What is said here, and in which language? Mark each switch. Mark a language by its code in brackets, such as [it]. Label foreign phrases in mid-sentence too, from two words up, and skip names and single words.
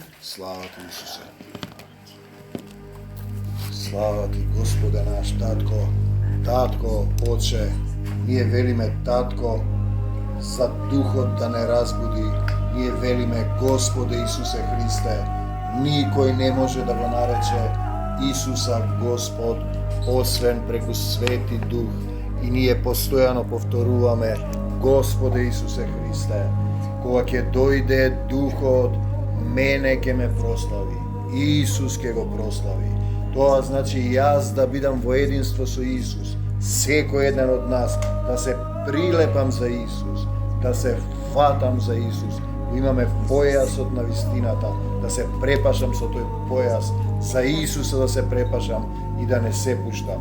[mk] Слава Ти, Исусе. Слава Ти, Господе наш, Татко, Оче, ние вели ме Татко за духот да не разбуди, ние вели ме Господе Исусе Христе, никој не може да го нарече Исуса Господ, освен преку Свети Дух, и ние постојано повторуваме Господе Исусе Христе, кога ќе дојде Духот, мене ќе ме прослави, Исус ќе го прослави. Тоа значи јас да бидам во единство со Исус, секој еден од нас, да се прилепам за Исус, да се фатам за Исус, да имаме појасот на вистината, да се препашам со тој појас, за Исуса да се препашам и да не се пуштам.